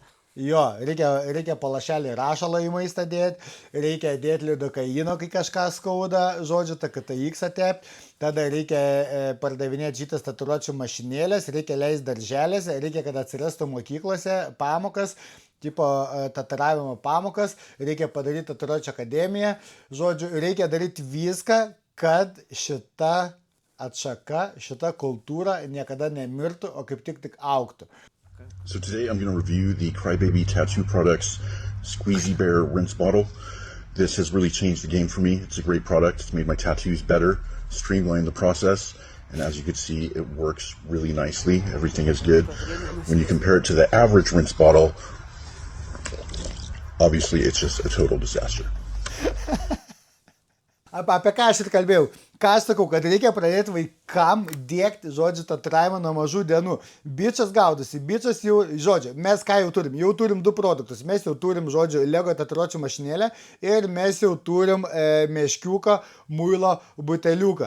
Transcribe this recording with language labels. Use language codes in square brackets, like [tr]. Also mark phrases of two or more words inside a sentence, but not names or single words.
[lt] Jo, reikia palašelį rašalą į maistą dėti, reikia dėti lidokaino, kai kažką skauda, žodžiu, tą KTX atep, tada reikia pardavinėti šitas tatuiruočių mašinėlės, reikia leisti darželėse, reikia, kad atsirastų mokyklose pamokas, tipo tatuiravimo pamokas, reikia padaryti tatuiruočių akademiją, žodžiu, reikia daryti viską, kad šita atšaka, šita kultūra niekada nemirtų, o kaip tik augtų. [en] So today I'm going to review the Crybaby Tattoo Products Squeezy Bear Rinse Bottle. This has really changed the game for me. It's a great product. It's made my tattoos better, streamlined the process, and as you can see, it works really nicely. Everything is good. When you compare it to the average rinse bottle, obviously it's just a total disaster. [lt] Apie ką aš ir kalbėjau? Ką aš sakau, kad reikia pradėti vaikam dėkti, žodžiu, tatuiravimą nuo mažų dienų. Bičas gaudosi, bičas jau, žodžiu, mes ką jau turim? Jau turim du produktus. Mes jau turim, žodžiu, Lego tatuiruočių mašinėlę ir mes jau turim meškiuką, muilo buteliuką.